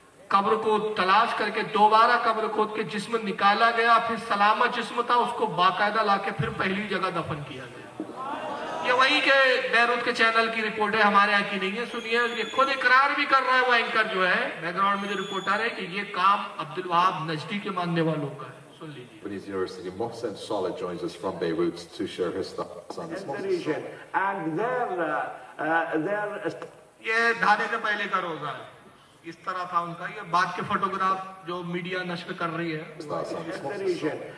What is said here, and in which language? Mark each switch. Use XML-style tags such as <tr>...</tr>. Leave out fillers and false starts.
<ur>قبر کو تلاش کر کے دوبارہ قبر کھود کے جسم نکالا گیا, پھر سلامت جسم تھا, اس کو باقاعدہ لا کے پھر پہلی جگہ دفن کیا گیا. یہ وہی کہ بیروت کے چینل کی رپورٹ ہے, ہمارے یہاں کی نہیں ہے. سنیے, یہ خود اقرار بھی کر رہا ہے وہ اینکر جو ہے, بیک گراؤنڈ میں جو رپورٹر ہے, کہ یہ کام عبد الوہاب نجدی کے ماننے والوں کا ہے. سن لیجیے.</ur> <en>University, Mohsen Saleh joins us from Beirut to share his thoughts on this. And</en> <ur>یہ ڈھانے سے پہلے کا روزہ ہے. اس طرح تھا ان کا. یہ بعد کے فوٹوگراف جو میڈیا نشر کر رہی ہے.</ur>